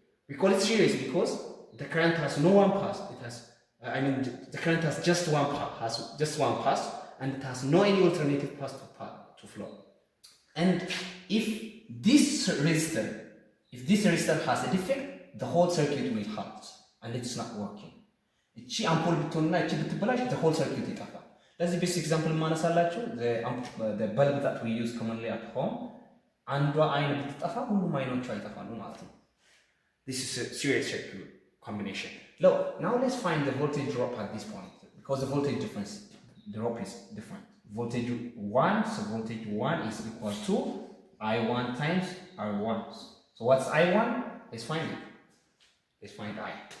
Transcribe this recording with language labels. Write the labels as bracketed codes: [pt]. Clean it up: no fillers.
[en] We call it series because the current has no one pass. It has, the current has just one pass, and it has no any alternative path to flow. And if this resistor has a defect, the whole circuit will halt and it's not working. [am] እቺ አምፖል ብትሆንና እቺ ብትበላሽ [en] the whole circuit [am] ይጠፋል። ለዚህ ቤስ ኤግዛምፕል ማነሳላችሁ [en] the bulb that we use commonly at home [am] አንዷ አይን ብትጠፋ ሁሉም አይኖቿ ይጠፋሉ ማለት ነው። [en] This is a series circuit combination. Now let's find the voltage drop at this point because the voltage difference drop is different. Voltage 1, so voltage 1 is equal to I1 times R1. So what's I1? Let's find it. Let's find I.